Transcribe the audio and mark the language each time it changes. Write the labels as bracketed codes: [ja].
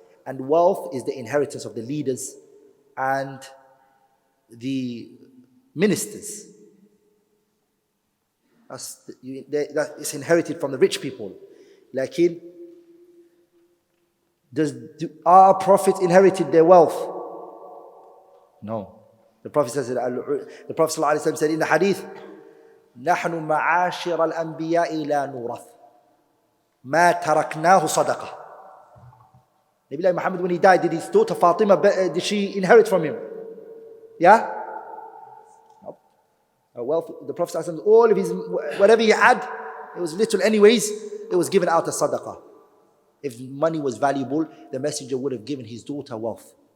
[en] And wealth is the inheritance of the leaders and the ministers. That is inherited from the rich people. Lakin, our prophets inherited their wealth? No. The Prophet ﷺ said in the hadith, [ar] نحن معاشر الأنبياء لا نورث ما تركناه صدقة. [en] Nabi Muhammad, when he died, did his daughter Fatima, did she inherit from him? Yeah? No. Wealth, the Prophet ﷺ, all of his, whatever he had, it was little anyways, it was given out as sadaqah. If money was valuable, the messenger would have given his daughter wealth.